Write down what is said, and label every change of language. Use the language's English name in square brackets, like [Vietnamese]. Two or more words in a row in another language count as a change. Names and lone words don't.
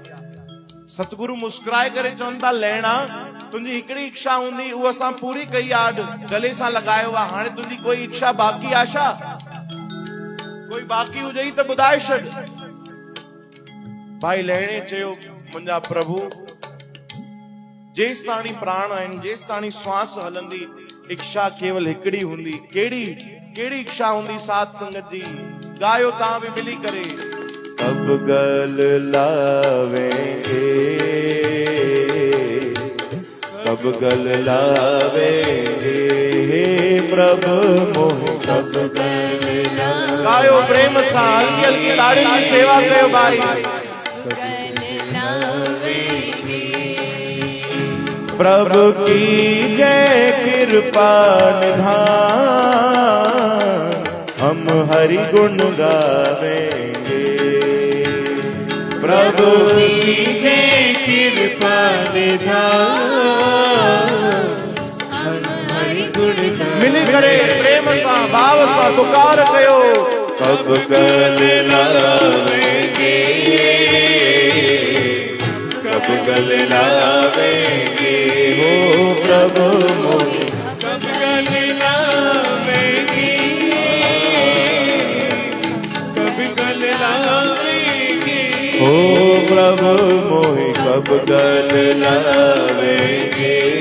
[Sindhi] सतगुरु मुस्कुराए करे चवनि था लहणा तुंहिंजी हिकिड़ी इच्छा हूंदी उहा असां पूरी कई आहे, गले सां लॻायो आहे, हाणे तुंहिंजी कोई इच्छा बाक़ी आहे छा? कोई बाक़ी हुजई त ॿुधाए छॾ। भाई लहणे चयो मुंहिंजा प्रभु जेसि ताणी प्राण आहिनि, जेसि ताणी श्वास हलंदी, इच्छा केवल हिकिड़ी हूंदी। कहिड़ी कहिड़ी इच्छा हूंदी? साध संगत जी गायो तव्हां बि मिली करे। [Hindi] अब गल लावेंगे, कब गल लावेंगे, हे प्रभु मोहि कब गल लावेंगे। [Sindhi] गायो प्रेम सां, हल्की हल्की ताड़ियुनि जी सेवा कयो भाई। [Hindi] गल लावेंगे। प्रभु की जय कृपा निधान, हम हरि गुण गावेंगे। प्रभु की जय कृपा निधान, हम हरि गुण गावेंगे। [Sindhi] मिली करे प्रेम सां भाव सां पुकार कयो। [Hindi] कब गल लावेंगे, कब गल लावेंगे, हो प्रभु मोहि कब गल लावेंगे, कब गल लावेंगे, हो प्रभु मोहि कब गल लावेंगे,